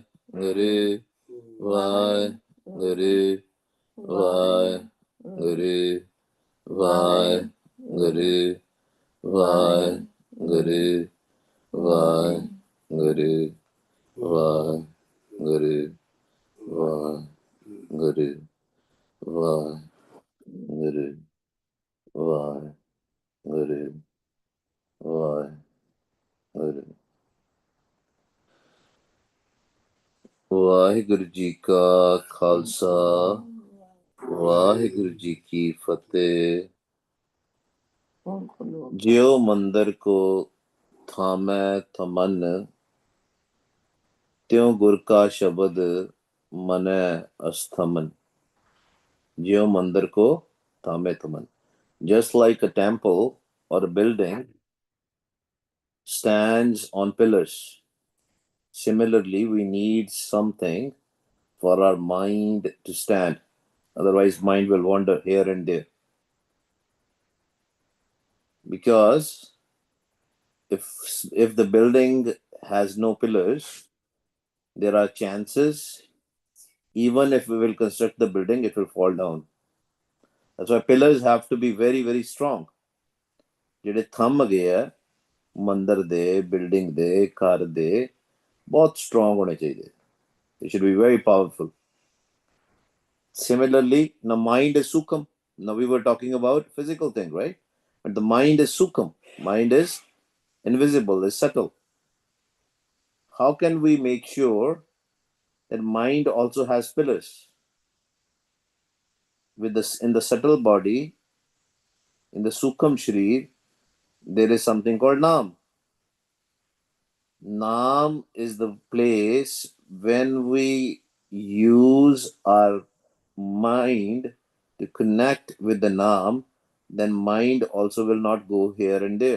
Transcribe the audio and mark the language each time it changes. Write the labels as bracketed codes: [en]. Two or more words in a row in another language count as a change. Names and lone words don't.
[pa] Hare, Vai, Hare, Vai, Hare, Vai, Hare, Vai, Hare, Vai, Hare, Vai, Hare, Vai, Hare, Vai, Hare, Vai, Hare, Vai, Hare. ਵਾਹਿਗੁਰੂ ਜੀ ਕਾ ਖਾਲਸਾ ਵਾਹਿਗੁਰੂ ਜੀ ਕੀ ਫਤਿਹ। ਜਿਉ ਮੰਦਰ ਕੋ ਥਾਮੈ ਥਮਨ, ਤਿਉ ਗੁਰ ਕਾ ਸ਼ਬਦ ਮਨੈ ਅਸਥਮਨ। ਜਿਉ ਮੰਦਰ ਕੋ ਥਾਮੈ ਥਮਨ. [en] Just like a temple or a building stands on pillars, similarly we need something for our mind to stand. Otherwise mind will wander here and there. Because if the building has no pillars, there are chances, even if we will construct the building, it will fall down. That's why pillars have to be very, very strong. [pa] ਜਿਹੜੇ ਥੰਮ ਗਏ ਆ ਮੰਦਰ ਦੇ, ਬਿਲਡਿੰਗ ਦੇ, ਘਰ ਦੇ, ਬਹੁਤ strong ਹੋਣੇ ਚਾਹੀਦੇ. [en] They should be very powerful. Similarly, the mind is sukham. Now we were talking about physical thing, right? But the mind is sukham. Mind is invisible, is subtle. How can we make sure that mind also has pillars? With this, in the subtle body, in the [pa] ਸੂਖਮ ਸਰੀਰ, [en] there is something called Nam. Nam is the place when we use our mind to connect with the Nam, then mind also will not go here and there.